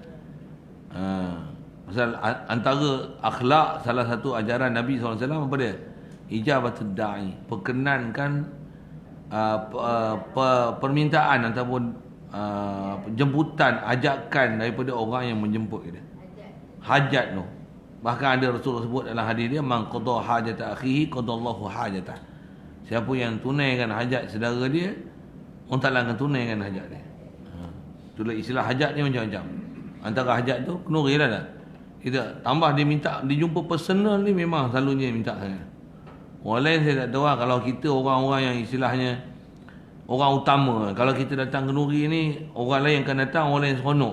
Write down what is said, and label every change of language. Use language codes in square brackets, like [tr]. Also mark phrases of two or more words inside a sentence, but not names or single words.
[ms] Pasal antara akhlak, salah satu ajaran Nabi SAW apa dia? [ar] إجابة الداعي, [ms] perkenankan permintaan ataupun jemputan, ajakan daripada orang yang menjemput kita. Hajat tu. Bahkan ada Rasulullah sebut dalam hadis dia, [ar] من قضى حاجة أخيه قضى الله حاجته. [ms] Siapa yang tunaikan hajat saudara dia, orang Taala akan tunaikan hajat dia. Itulah istilah hajat ni macam-macam. Antara hajat tu kenduri lah dah. Kita tambah dia minta, dia jumpa personal ni memang selalunya minta sangat. Orang lain saya tak tahu lah. Kalau kita orang-orang yang istilahnya orang utama, kalau kita datang kenduri ni, orang lain akan datang, orang lain seronok.